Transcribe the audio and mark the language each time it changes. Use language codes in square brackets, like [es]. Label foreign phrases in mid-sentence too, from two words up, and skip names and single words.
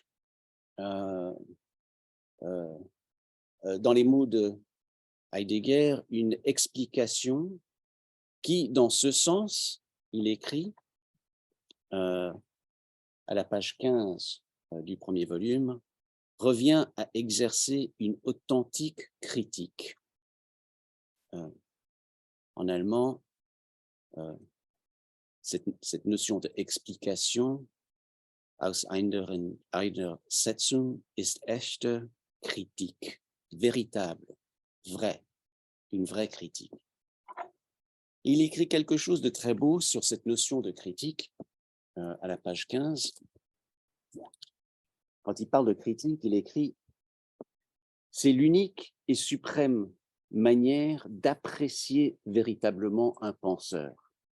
[fr] Dans les mots de Heidegger, une explication qui, dans ce sens, il écrit à la page 15 du premier volume, revient à exercer une authentique critique. En allemand, cette notion d'explication, [de] aus einer Setzung ist echte Kritik, [fr] véritable, vrai, une vraie critique. Il écrit quelque chose de très beau sur cette notion de critique à la page 15. Quand il parle de critique, il écrit « C'est l'unique et suprême manière d'apprécier véritablement un penseur.